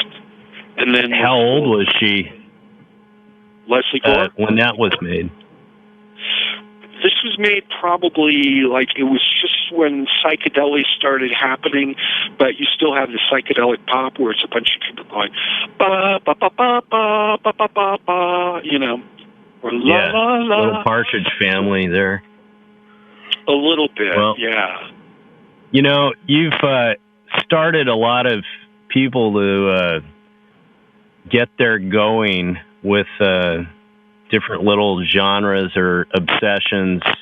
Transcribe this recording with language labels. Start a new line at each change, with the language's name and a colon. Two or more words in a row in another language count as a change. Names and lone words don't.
English: And then how old was she? Leslie Gore? When that was made. This was made probably it was just when psychedelia started happening, but you still have the psychedelic pop where it's a bunch of people going ba ba ba ba ba ba ba ba ba, or la la la. Little Partridge Family there. A little bit, yeah. You've started a lot of people to get their going with different little genres or obsessions.